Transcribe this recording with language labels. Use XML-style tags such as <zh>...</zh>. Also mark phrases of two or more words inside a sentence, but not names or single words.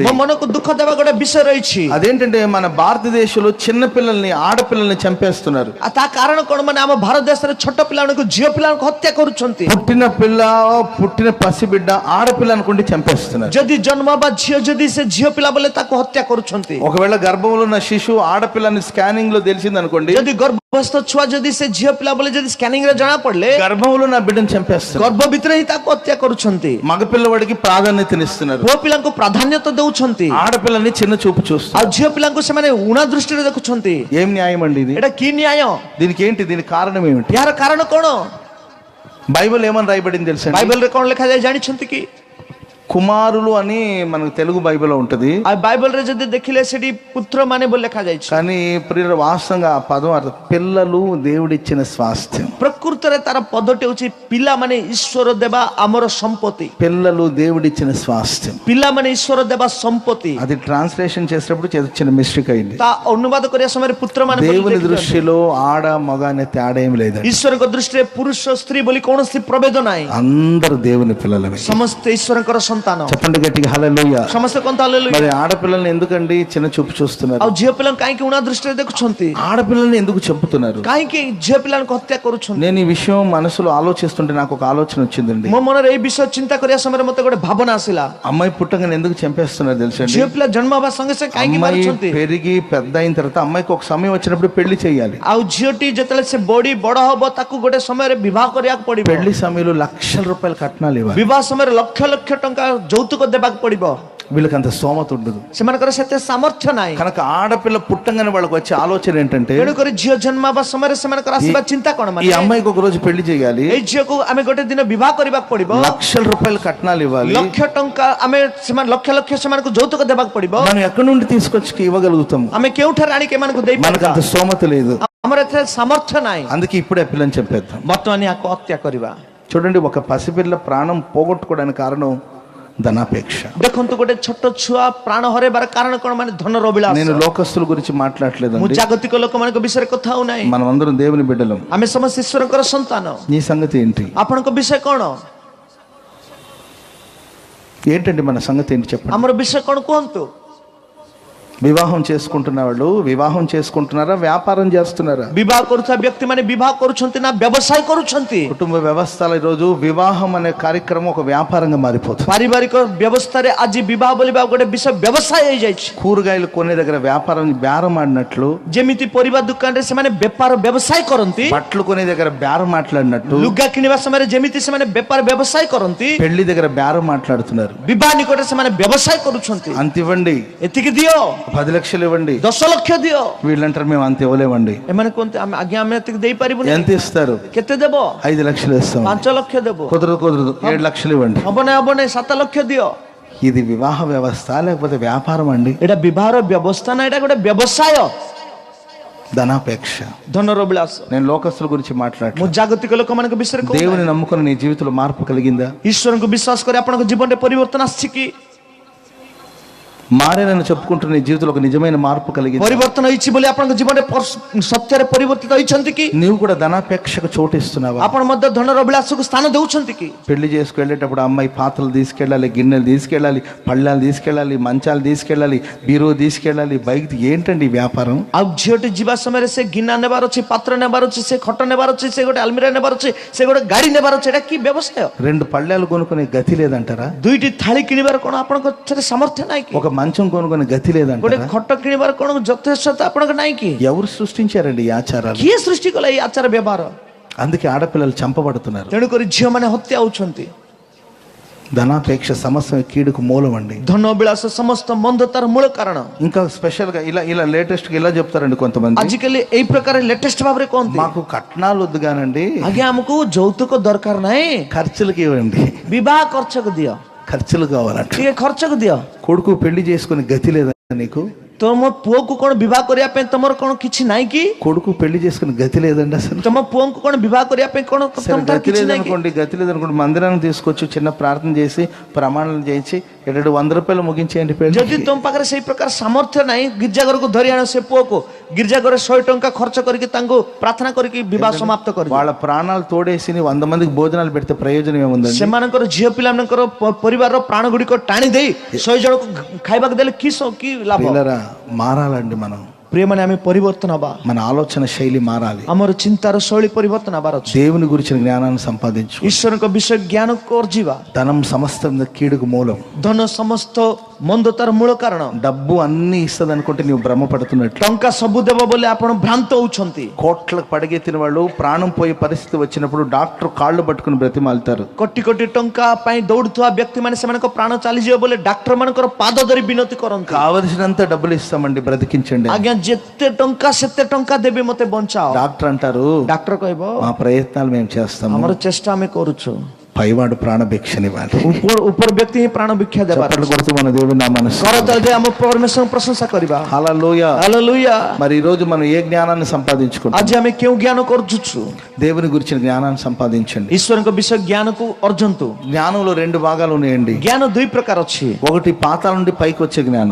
<or>ମୋ ମନକୁ ଦୁଃଖ ଦେବା ଗୋଟେ ବିଷୟ ରହିଛି.</or> <te>అదేంటంటే మన భారతదేశంలో చిన్న పిల్లల్ని ఆడపిల్లల్ని చంపేస్తున్నారు.</te> <or>ଆଉ ତା କାରଣ କଣ? ମାନେ ଆମ ଭାରତ ଦେଶରେ ଛୋଟ ପିଲାମାନଙ୍କୁ ଝିଅ ପିଲାଙ୍କୁ ହତ୍ୟା କରୁଛନ୍ତି.</or> <te>పుట్టిన పసిబిడ్డ ఆడపిల్ల అనుకుంటే చంపేస్తున్నారు.</te> <or>ଯଦି ଜନ୍ମ ବା ଝିଅ ଯଦି ସେ ଝିଅ ପିଲା ବୋଲେ ତାକୁ ହତ୍ୟା କରୁଛନ୍ତି.</or> <te>ఒకవేళ గర్భంలో ఉన్న శిశువు ఆడపిల్లని స్కానింగ్ లో తెలిసింది అనుకోండి,</te> <or>ଯଦି ଗର୍ଭସ୍ଥ ଛୁଆ ଯଦି ସେ ଝିଅ ପିଲା ବୋଲେ ଯଦି ସ୍କାନିଂ ରେ ଜଣା ପଡିଲେ</or> <te>గర్భంలో నా బిడ్డను చంపేస్తారు.</te> <or>ଗର୍ଭ ଭିତରେ ହିଁ ତାକୁ ହତ୍ୟା କରୁଛନ୍ତି.</or> <te>మగ పిల్లవాడికి ప్రాధాన్యతనిస్తున్నారు.</te> <or>ପୁଅ ପିଲାଙ୍କୁ ପ୍ରାଧାନ୍ୟତା ଦଉଛନ୍ତି.</or> <te>ఆడపిల్లని చిన్న చూపు చూస్తారు.</te> <or>ଆଉ ଝିଅ ପିଲାଙ୍କୁ ସେମାନେ ଉଣା ଦୃଷ୍ଟିରେ ଦେଖୁଛନ୍ତି.</or> <te>ఏం న్యాయం అండి ఇది?</te> <or>ଏଟା କି ନ୍ୟାୟ?</or> <te>దీనికి కారణం ఏమిటి?</te> <or>ଏହାର କାରଣ କଣ?</or> <te>బైబిల్ ఏమని రాయబడింది తెలుసా?</te> <or>బైబిల్లో କଣ ଲେଖାଯାଏ ଜାଣିଛନ୍ତି କି?</or> <te>కుమారులు అని మనకు తెలుగు బైబిల్లో ఉంటది. ఆ బైబిల్లో</te> <or>ଯଦି ଦେଖିଲେ ସେଠି పుత్ర ମାନେ ବୋଲି ଲେଖାଯାଇଛି.</or> <te>కానీ ప్రియుల వాస్తవంగా ఆ పదం అర్థం పిల్లలు దేవుడిచ్చిన స్వాస్థ్యం.</te> <or>ପ୍ରକୃତରେ ତାର ପଦଟି ହେଉଛି ପିଲାମାନେ ଈଶ୍ୱର ଦେବା ଆମର ସମ୍ପତ୍ତି.</or> <te>పిల్లలు దేవుడిచ్చిన స్వాస్థ్యం.</te> <or>ପିଲାମାନେ ଈଶ୍ୱର ଦେବା ସମ୍ପତ୍ତି.</or> <te>అది ట్రాన్స్లేషన్ చేసేటప్పుడు చిన్న మిస్టేక్ అయింది.</te> <or>ତା ଅନୁବାଦ କରିବା ସମୟରେ ପୁତ୍ର ମାନେ</or> <te>దేవుని దృష్టిలో ఆడ మగ అనే తేడా ఏం లేదు.</te> <or>ଈଶ୍ୱରଙ୍କ ଦୃଷ୍ଟିରେ ପୁରୁଷ ସ୍ତ୍ରୀ ବୋଲି କୌଣସି ପ୍ରଭେଦ ନାହିଁ.</or> <te>అందరూ దేవుని పిల్లలమే.</te> <or>ସମସ୍ତେ ଈଶ୍ୱରଙ୍କର ସନ୍ତାନ.</or> <te>చెప్పండి గట్టిగా హల్లెలూయా.</te> <or>ସମସ୍ତେ କହନ୍ତି హల్లెలూయా.</or> <te>మరి ఆడపిల్లల్ని ఎందుకండి చిన్న చూపు చూస్తున్నారు?</te> <or>ଆଉ ଝିଅ ପିଲାଙ୍କୁ କାହିଁକି ଉଣା ଦୃଷ୍ଟିରେ ଦେଖୁଛନ୍ତି?</or> <te>ఆడపిల్లల్ని ఎందుకు చంపుతున్నారు?</te> <or>କାହିଁକି ଝିଅ ପିଲାଙ୍କୁ ହତ୍ୟା କରୁଛନ୍ତି?</or> <te>నేను ఈ విషయం మనసులో ఆలోచిస్తుంటే నాకు ఒక ఆలోచన వచ్చిందండి.</te> <or>ମୋ ମନରେ ଏଇ ବିଷୟ ଚିନ୍ତା କରିବା ସମୟରେ ମତେ ଗୋଟେ ଭାବନା ଆସିଲା.</or> <te>అమ్మాయి పుట్టగానే ఎందుకు చంపేస్తున్నారు తెలుసండి?</te> <or>ଝିଅ ପିଲା ଜନ୍ମ ହେବା ସଙ୍ଗେ ସଙ୍ଗେ କାହିଁକି</or> <te>అమ్మాయి</te> <or>ମାରୁଛନ୍ତି?</or> <te>పెరిగి పెద్ద అయిన తర్వాత అమ్మాయికి ఒక సమయం వచ్చినప్పుడు పెళ్లి చేయాలి.</te> <or>ଆଉ ଝିଅଟି ଯେତେବେଳେ ସେ ବଡ ହବ ତାକୁ ଗୋଟେ ସମୟରେ ବିବାହ କରିବାକୁ ପଡିବ.</or> <te>పెళ్లి సమయంలో లక్షల రూపాయలు కట్నాలు ఇవ్వాలి.</te> <or>ବିବାହ ସମୟରେ ଲକ୍ଷ ଲକ୍ଷ ଟଙ୍କା ଯୌତୁକ ଦେବାକୁ ପଡିବ.</or> <te>వీళ్ళకి అంత స్తోమత ఉండదు.</te> <or>ସେମାନଙ୍କର ସେତେ ସାମର୍ଥ୍ୟ ନାହିଁ.</or> <te>కనుక ఆడపిల్ల పుట్టంగానే వాళ్ళకి వచ్చే ఆలోచన ఏంటంటే,</te> <or>ତେଣୁକରି ଝିଅ ଜନ୍ମ ହେବା ସମୟରେ ସେମାନଙ୍କର ଆସିବା ଚିନ୍ତା କଣ?</or> <te>ఈ</te> <or>ମାନେ</or> <te>అమ్మాయికి ఒక రోజు పెళ్లి చేయాలి,</te> <or>ଏଇ ଝିଅକୁ ଆମେ ଗୋଟେ ଦିନ ବିବାହ କରିବାକୁ ପଡିବ,</or> <te>లక్షల రూపాయలు కట్నాలు ఇవ్వాలి,</te> <or>ଲକ୍ଷ ଟଙ୍କା ଆମେ ସେମାନେ ଲକ୍ଷ ଲକ୍ଷ ସେମାନଙ୍କୁ ଯୌତୁକ ଦେବାକୁ పడిବ.</or> <te>మనం ఎక్కడి నుండి తీసుకొచ్చి ఇవ్వగలుగుతాము?</te> <or>ଆମେ କେଉଁଠାରୁ ଆଣିକି ଏମାନଙ୍କୁ</or> <te>మనకు</te> <or>ଦେଇପାରିବା?</or> <te>అంత స్తోమత లేదు.</te> <or>ଆମର ଏଥିରେ ସାମର୍ଥ୍ୟ ନାହିଁ.</or> <te>అందుకే ఇప్పుడే పిల్లని చెప్పేద్దాం.</te> <or>ବର୍ତ୍ତମାନ ୟାକୁ ହତ୍ୟା କରିବା.</or> <te>చూడండి, ఒక పసిపిల్ల ప్రాణం పోగొట్టుకోవడానికి కారణం ధనాపేక్ష.</te> <or>ଦେଖନ୍ତୁ, ଗୋଟେ ଛୋଟ ଛୁଆ ପ୍ରାଣ ହରେଇବାର କାରଣ କଣ? ମାନେ ଧନର ଅଭିଳାଷ.</or> <te>నేను లోకస్తుల గురించి</te> <or>ମୁଁ</or> <te>మాట్లాడలేదండి.</te> <or>ଜାଗତିକ ଲୋକମାନଙ୍କ ବିଷୟରେ କଥା ହଉନାହିଁ.</or> <te>మనం అందరం దేవుని బిడ్డలం.</te> <or>ଆମେ ସମସ୍ତେ ଈଶ୍ୱରଙ୍କର ସନ୍ତାନ.</or> <te>నీ సంగతి ఏంటి?</te> <or>ଆପଣଙ୍କ ବିଷୟ କଣ?</or> <te>ఏంటండి మన సంగతి ఏంటి చెప్పండి.</te> <or>ଆମର ବିଷୟ କଣ କୁହନ୍ତୁ?</or> <te>వివాహం చేసుకుంటున్న వాళ్ళు వివాహం చేసుకుంటున్నారా, వ్యాపారం చేస్తున్నారా?</te> <or>ବିବାହ କରୁଥିବା ବ୍ୟକ୍ତି ମାନେ ବିବାହ କରୁଛନ୍ତି ନା ବ୍ୟବସାୟ କରୁଛନ୍ତି?</or> <te>కుటుంబ వ్యవస్థల ఈరోజు వివాహం అనే కార్యక్రమం ఒక వ్యాపారంగా మారిపోతుంది.</te> <or>ପାରିବାରିକ ବ୍ୟବସ୍ଥାରେ ଆଜି ବିବାହ ବୋଲିବା ଗୋଟେ ବିଷୟ ବ୍ୟବସାୟ ହେଇଯାଇଛି.</or> <te>కూరగాయలు కొనే దగ్గర వ్యాపారం బేరం ఆడినట్లు,</te> <or>ଯେମିତି ପରିବା ଦୋକାନରେ ସେମାନେ ବେପାର ବ୍ୟବସାୟ କରନ୍ତି,</or> <te>బట్టలు కొనే దగ్గర బేరం మాట్లాడినట్టు,</te> <or>ଲୁଗା କିଣିବା ସମୟରେ ଯେମିତି ସେମାନେ ବେପାର ବ୍ୟବସାୟ କରନ୍ତି,</or> <te>పెళ్లి దగ్గర బేరం మాట్లాడుతున్నారు.</te> <or>ବିବାହ ନିକଟରେ ସେମାନେ ବ୍ୟବସାୟ କରୁଛନ୍ତି.</or> <te>అంత ఇవ్వండి,</te> <or>ଏତିକି ଦିଅ,</or> <te>10 లక్షలు ఇవ్వండి.</te> <or>10 ଲକ୍ଷ ଦିଅ.</or> <te>వీళ్ళంటారు మేము అంత ఇవ్వలేమండి.</te> <or>ଏମାନେ କୁହନ୍ତି ଆଜ୍ଞା ଆମେ ଏତିକି ଦେଇପାରିବୁନି.</or> <te>ఎంత ఇస్తారు?</te> <or>କେତେ ଦେବ?</or> <te>5 లక్షలు ఇస్తాం.</te> <or>5 ଲକ୍ଷ ଦେବ.</or> <te>కుదరదు 7 లక్షలు ఇవ్వండి.</te> <or>ହବ ନାହିଁ 7 ଲକ୍ଷ ଦିଅ.</or> <te>ఇది వివాహ వ్యవస్థ లేకపోతే వ్యాపారం అండి?</te> <or>ଏଇଟା ବିବାହର ବ୍ୟବସ୍ଥା ନା ଏଇଟା ଗୋଟେ ବ୍ୟବସାୟ?</or> <te>ధనాపేక్ష.</te> <or>ଧନର ବିଳାସ.</or> <te>నేను లోకస్తుల గురించి</te> <or>ମୁଁ</or> <te>మాట్లాడలేదు.</te> <or>ଜାଗତିକ ଲୋକମାନଙ୍କ ବିଷୟରେ କହୁଛି.</or> <te>దేవుని నమ్ముకుని నీ జీవితంలో మార్పు కలిగిందా?</te> <or>ଈଶ୍ୱରଙ୍କୁ ବିଶ୍ୱାସ କରି ଆପଣଙ୍କ ଜୀବନରେ ପରିବର୍ତ୍ତନ ଆସିଛି କି?</or> <te>మారేనని చెప్పుకుంటున్న నీ జీవితంలో ఒక నిజమైన మార్పు కలిగింది.</te> <or>ପରିବର୍ତ୍ତନ ହେଇଛି ବୋଲି ଆପଣଙ୍କ ଜୀବନରେ ସତ୍ୟରେ ପରିବର୍ତ୍ତିତ ହେଇଛନ୍ତି କି?</or> <te>నీవు కూడా ధనాపేక్షకు చోటు ఇస్తున్నావా?</te> <or>ଆପଣ ମଧ୍ୟ ଧନର ବିଳାସକୁ ସ୍ଥାନ ଦେଉଛନ୍ତି କି?</or> <te>పెళ్లి చేసుకెళ్ళేటప్పుడు అమ్మాయి పాత్రలు తీసుకెళ్ళాలి, గిన్నెలు తీసుకెళ్ళాలి, పళ్ళాలు తీసుకెళ్ళాలి, మంచాలు తీసుకెళ్ళాలి, బీరో తీసుకెళ్ళాలి, బైక్. ఏంటండి ఈ వ్యాపారం?</te> <or>ଆଉ ଝିଅଟି ଯିବା ସମୟରେ ସେ ଗିନା ନେବାର ଅଛି, ପାତ୍ର ନେବାର ଅଛି, ସେ ଖଟ ନେବାର ଅଛି, ସେ ଗୋଟେ ଆଲମିରା ନେବାର ଅଛି, ସେ ଗୋଟେ ଗାଡି ନେବାର ଅଛି. ଏଟା କି ବ୍ୟବସାୟ?</or> <te>2 పళ్ళాలు కొనుక్కునే గతి లేదంటారా?</te> <or>2ଟି ଥାଳି କିଣିବାର କଣ ଆପଣଙ୍କ ସାମର୍ଥ୍ୟ ନାହିଁ କି?</or> <te>ఒక మంచం కొనుక్కునే గతి</te> <or>ଗୋଟେ</or> <te>లేదంటారా?</te> <or>ଖଟ କିଣିବାର କଣ ଯଥେଷ୍ଟତା ଆପଣଙ୍କ ନାହିଁ କି?</or> <te>ఎవరు సృష్టించారండి ఈ ఆచారాలు?</te> <or>କିଏ ସୃଷ୍ଟି କଲା ଏଇ ଆଚାର ବ୍ୟବହାର?</or> <te>అందుకే ఆడపిల్లలు చంపబడుతున్నారు.</te> <or>ତେଣୁକରି ଝିଅମାନେ ହତ୍ୟା ହଉଛନ୍ତି.</or> <te>ధనాపేక్ష సమస్య కీడుకు మూలం అండి.</te> <or>ଧନ ବିଳାସ ସମସ୍ତ ମନ୍ଦତାର ମୂଳ କାରଣ.</or> <te>ఇంకా స్పెషల్ గా ఇలా లేటెస్ట్ గా ఇలా చెప్తారండి కొంతమంది.</te> <or>ଆଜିକାଲି ଏଇ ପ୍ରକାର లేటెస్ట్ ଭାବରେ କହନ୍ତି,</or> <te>మాకు కట్నాలు వద్దు కానండి,</te> <or>ଆଜ୍ଞା ଆମକୁ ଯୌତୁକ ଦରକାର ନାହିଁ,</or> <te>ఖర్చులకి ఇవ్వండి.</te> <or>ବିବାହ ଖର୍ଚ୍ଚକୁ ଦିଅ,</or> <te>ఖర్చులు కావాలంట.</te> <or>ଟିକେ ଖର୍ଚ୍ଚକୁ ଦିଅ.</or> <te>కొడుకు పెళ్లి చేసుకుని గతి లేదా నీకు?</te> <or>ତମ ପୁଅକୁ କଣ ବିବାହ କରିବା ପାଇଁ ତମର କଣ କିଛି ନାହିଁ କି?</or> <te>కొడుకు పెళ్లి చేసుకుని గతి లేదండి అసలు.</te> <or>ତମ ପୁଅଙ୍କୁ କଣ ବିବାହ କରିବା ପାଇଁ କଣ</or> <te>సరే</te> <or>ତମର</or> <te>గతి</te> <or>କିଛି ନାହିଁ କି?</or> <te>లేదనుకోండి, గతి లేదనుకోండి, మందిరానికి తీసుకొచ్చి చిన్న ప్రార్థన చేసి ప్రమాణాలు చేయించి 100 రూపాయలు ముగించేయండి పెళ్లి.</te> <or>ଯଦି ତମ ପାଖରେ ସେଇ ପ୍ରକାର ସାମର୍ଥ୍ୟ ନାହିଁ, ଗିର୍ଜା ଘରକୁ ଧରି ଆଣ ସେ ପୁଅକୁ, ଗିର୍ଜା ଘରେ 100 ଟଙ୍କା ଖର୍ଚ୍ଚ କରିକି ତାଙ୍କୁ ପ୍ରାର୍ଥନା କରିକି ବିବାହ ସମାପ୍ତ କରିଦିଅ।</or> <te>వాళ్ళ ప్రాణాలు తోడేసి 100 మందికి భోజనాలు పెడితే ప్రయోజనం ఏముందండి?</te> <or>ସେମାନଙ୍କର ଝିଅ ପିଲାମାନଙ୍କର ପରିବାରର ପ୍ରାଣ ଗୁଡିକ ଟାଣି ଦେଇ 100 ଜଣକୁ ଖାଇବାକୁ ଦେଲେ କି ଲାଭ?</or> <te>పిల్లరా, మారాలండి మనం.</te> <or>ପ୍ରିୟମାନେ ଆମେ ପରିବର୍ତ୍ତନ ହବା,</or> <te>మన ఆలోచన శైలి మారాలి.</te> <or>ଆମର ଚିନ୍ତାର ଶୈଳୀ ପରିବର୍ତ୍ତନ ହବାର ଅଛି।</or> <te>దేవుని గురించిన జ్ఞానాన్ని సంపాదించు.</te> <or>ଈଶ୍ୱରଙ୍କ ବିଷୟ ଜ୍ଞାନକୁ ଅର୍ଜିବା।</or> <te>ధనం సమస్త కీడుకు మూలం.</te> <or>ଧନ ସମସ୍ତ ମନ୍ଦତାର ମୂଳ କାରଣ।</or> <te>డబ్బు అన్ని ఇస్తుంది అనుకుంటే నువ్వు భ్రమపడుతున్నట్లు.</te> <or>ଟଙ୍କା ସବୁ ଦେବ ବୋଲି ଆପଣ ଭ୍ରାନ୍ତ ହଉଛନ୍ତି।</or> <te>కోట్లకు పడగెత్తిన వాళ్ళు ప్రాణం పోయే పరిస్థితి వచ్చినప్పుడు డాక్టర్ కాళ్ళు పట్టుకుని బ్రతిమాలుతారు.</te> <or>କୋଟି କୋଟି ଟଙ୍କା ପାଇଁ ଦୌଡୁଥିବା ବ୍ୟକ୍ତି ମାନେ ସେମାନଙ୍କ ପ୍ରାଣ ଚାଲିଯିବ ବୋଲି ଡାକ୍ତର ମାନଙ୍କର ପାଦ ଧରି ବିନତି କରନ୍ତି।</or> <te>కావలసినంత డబ్బులు ఇస్తామండి, బ్రతికించండి.</te> <or>ଆଜ୍ଞା ଯେତେ ଟଙ୍କା ସେତେ ଟଙ୍କା ଦେବି ମତେ ବଞ୍ଚାଅ।</or> <te>డాక్టర్ అంటారు,</te> <or>ଡାକ୍ତର କହିବ</or> <te>మా ప్రయత్నాలు మేము చేస్తాము,</te> <or>ଆମର ଚେଷ୍ଟା ଆମେ କରୁଛୁ।</or> <te>పైవాడు ప్రాణభిక్షనివ్వాలి.</te> <or>ଉପର ବ୍ୟକ୍ତି ହିଁ ପ୍ରାଣ ଭିକ୍ଷା ଦେବାର।</or> <te>చప్పట్లు కొడుతూ మన దేవుని నామాన్ని</te> <or>କରତାଳି ଦେଇ ଆମ ପରମେଶ୍ୱରଙ୍କ ପ୍ରଶଂସା କରିବା।</or> <te>హల్లెలూయా.</te> <or>ହାଲେଲୁୟା।</or> <te>మరి ఈ రోజు మనం ఏ జ్ఞానాన్ని సంపాదించుకుంటాం?</te> <or>ଆଜି ଆମେ କେଉଁ ଜ୍ଞାନ କରୁଛୁ?</or> <te>దేవుని గురించిన జ్ఞానాన్ని సంపాదించండి.</te> <or>ଈଶ୍ୱରଙ୍କ ବିଷୟ ଜ୍ଞାନକୁ ଅର୍ଜନ୍ତୁ।</or> <te>జ్ఞానంలో 2 భాగాలు ఉన్నాయండి.</te> <or>ଜ୍ଞାନ 2 ପ୍ରକାର ଅଛି।</or> <te>ఒకటి పాతాళ నుండి పైకి వచ్చే జ్ఞానం,</te>